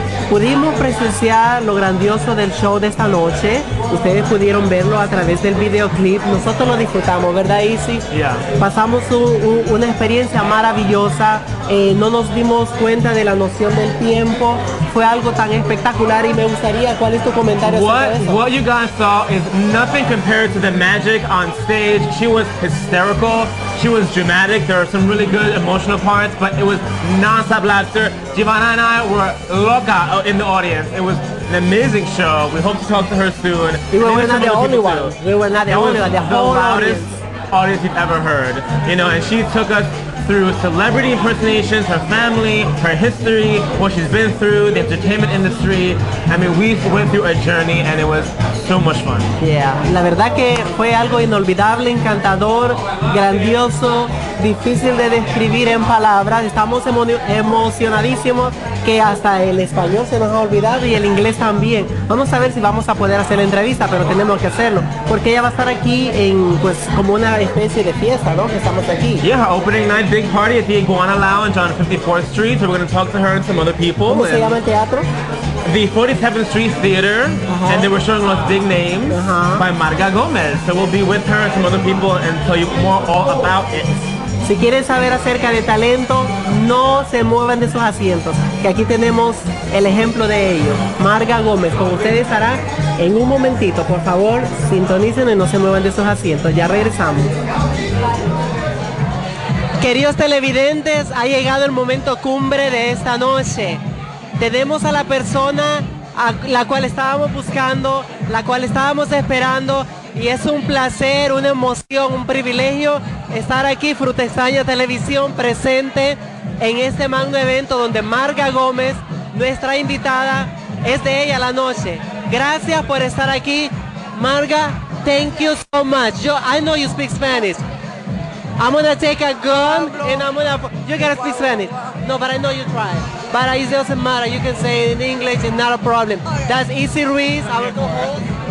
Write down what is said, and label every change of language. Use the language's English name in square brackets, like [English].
[Spanish] Pudimos presenciar lo grandioso del show de esta noche. Ustedes pudieron verlo a través del videoclip. Nosotros lo disfrutamos, ¿verdad, Izzy? [English] Yeah. [Spanish] Pasamos una experiencia maravillosa. No nos dimos cuenta de la noción del tiempo. Fue algo tan espectacular y me gustaría, ¿cuál es tu comentario sobre eso? [English] What you guys saw is nothing compared to the magic on stage. She was hysterical. She was dramatic. There are some really good emotional parts, but it was non-stop laughter. Giovanna and I were loca in the audience. It was an amazing show. We hope to talk to her soon. We were not the only ones. We were not the only ones. The whole loudest audience you've ever heard. You know, and she took us through celebrity impersonations, her family, her history, what she's been through, the entertainment industry. I mean, we went through a journey and it was so much fun. [Spanish] Yeah, la verdad que fue algo inolvidable, encantador, grandioso, difícil de describir en palabras. Estamos emocionadísimos que hasta el español se nos ha olvidado y el inglés también. Vamos a ver si vamos a poder hacer la entrevista, pero tenemos que hacerlo porque ella va a estar aquí en, pues, como una especie de fiesta, ¿no? Que estamos aquí. [English] Yeah, her opening night big party at the Iguana Lounge on 54th Street. So we're going to talk to her and some other people. [Spanish] ¿Cómo se llama el teatro? [English] The 47th Street Theater, and they were showing us big names by Marga Gomez. So we'll be with her and some other people and tell you more all about it. [Spanish] Si quieren saber acerca de talento, no se muevan de sus asientos, que aquí tenemos el ejemplo de ello. Marga Gómez, con ustedes estará en un momentito. Por favor, sintonicen y no se muevan de sus asientos. Ya regresamos. Queridos televidentes, ha llegado el momento cumbre de esta noche. Tenemos a la persona a la cual estábamos buscando, la cual estábamos esperando, y es un placer, una emoción, un privilegio estar aquí, Fruta Extraña Televisión, presente en este magno evento donde Marga Gómez, nuestra invitada, es de ella la noche. Gracias por estar aquí, Marga. [English] Thank you so much. I know you speak Spanish. I'm gonna take a gun and you gotta speak Spanish. No, but I know you try. But it doesn't matter. You can say it in English, it's not a problem. Okay. That's Izzy Ruiz, our co-host.